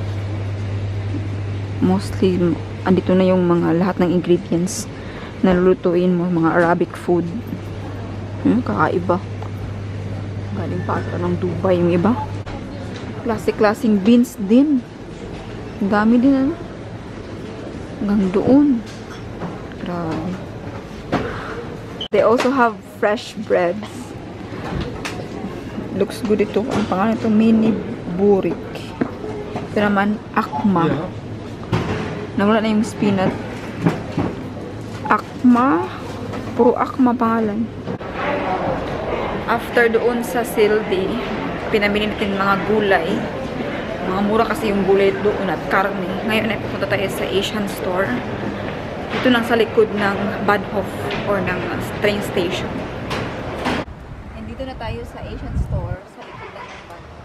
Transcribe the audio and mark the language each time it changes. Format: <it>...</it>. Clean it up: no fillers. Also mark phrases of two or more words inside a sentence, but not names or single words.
<tl>Mostly, andito na yung mga lahat ng ingredients na lulutuin mo, mga</tl> <en>Arabic food.</en> <tl>Kakaiba. Galing pa ata ng Dubai yung iba. Klaseng beans din. Ang dami din, ano? Hanggang doon. Grabe.</tl> <en>They also have fresh breads. Looks good ito.</en> <tl>Ang pangalan ito, mini burik. Ito naman, akma. Nawala na yung spinach. Akma. Puro akma pangalan. After doon sa Sildi, pinamili natin mga gulay. Mga mura kasi yung gulay doon at karne. Ngayon ay pupunta tayo sa Asian store. Ito lang sa likod ng Bahnhof or ng</tl> <en>train station.</en> <tl>And dito na tayo sa Asian store sa likod ng Bahnhof.</tl>